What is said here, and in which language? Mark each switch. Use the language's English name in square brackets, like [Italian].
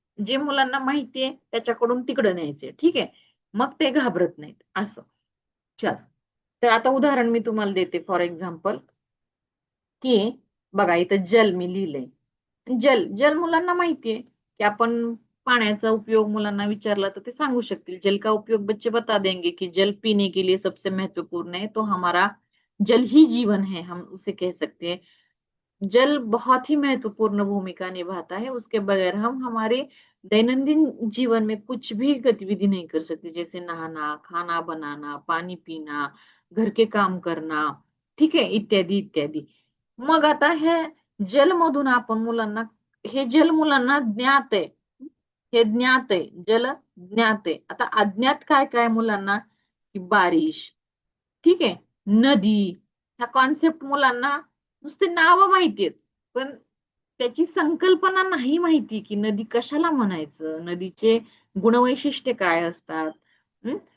[Marathi] जे मुलांना माहितीये त्याच्याकडून तिकडे न्यायचे. ठीक आहे. मग ते घाबरत नाहीत असं. चल. तर आता उदाहरण मी तुम्हाला देते. फॉर एक्झाम्पल की बघा इथं जल मी लिहिलंय. जल जल मुलांना माहितीये की आपण पाण्याचा उपयोग मुलांना विचारला तर ते सांगू शकतील. [Hindi] जल का उपयोग बच्चे बता देंगे कि जल पीने के लिए सबसे महत्वपूर्ण है, तो हमारा जल ही जीवन है, हम उसे कह सकते हैं. जल बहुत ही महत्वपूर्ण भूमिका निभाता है. उसके बगैर हम हमारे दैनंदिन जीवन में कुछ भी गतिविधि नहीं कर सकते, जैसे नहाना, खाना बनाना, पानी पीना, घर के काम करना. ठीक है, इत्यादी इत्यादी. [Marathi] मग आता हे जलमधून आपण मुलांना, हे जल मुलांना ज्ञात आहे. हे ज्ञात आहे. जल ज्ञात आहे. आता अज्ञात काय काय मुलांना? की बारिश. ठीक आहे. नदी. ह्या कॉन्सेप्ट मुलांना नुसते नावं माहितीयेत. पण त्याची संकल्पना नाही माहिती की नदी कशाला म्हणायचं, नदीचे गुणवैशिष्ट्य काय असतात, हं?